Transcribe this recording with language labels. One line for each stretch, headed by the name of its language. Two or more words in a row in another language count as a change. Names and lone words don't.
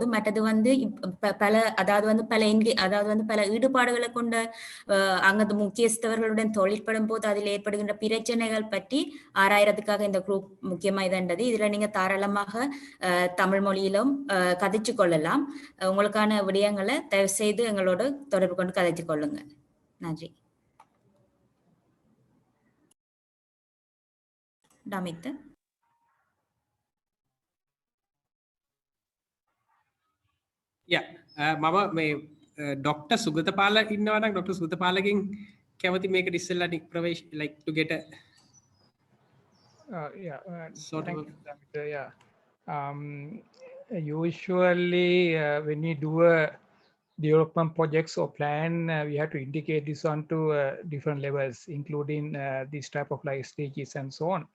Tamil: மற்றது வந்து பல ஈடுபாடுகளை கொண்ட அங்கது முக்கியஸ்தவர்களுடன் தொழிற்படும் போது அதில் ஏற்படுகின்ற பிரச்சனைகள் பற்றி ஆராயறதுக்காக இந்த குரூப் முக்கியமா இதண்டது. இதுல நீங்க தாராளமாக தமிழ் மொழியிலும் கதைச்சு கொள்ளலாம். உங்களுக்கான விடயங்களை தயவு செய்து எங்களோட தொடர்பு கொண்டு கதைச்சு கொள்ளுங்க. நன்றி. டாமித்.
Sinhala: මම මේ ඩොක්ටර් සුගතපාල ඉන්නවා නම් ඩොක්ටර් සුගතපාලගෙන් කැමති මේකට ඉස්සෙල්ලා ප්‍රවේශ
English: like to get a sort of usually when we do a development projects or plan, we have to indicate this on to different levels, including this type of like stages and so on.